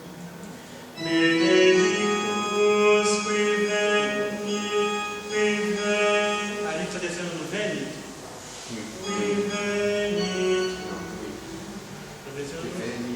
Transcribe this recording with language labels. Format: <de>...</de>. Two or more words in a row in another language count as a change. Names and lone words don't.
<la>Benedictus qui veni,</la> <pt>ali está descendo no Veni.</pt> <la>Qui veni.</la> <pt>Está descendo no Veni.</pt>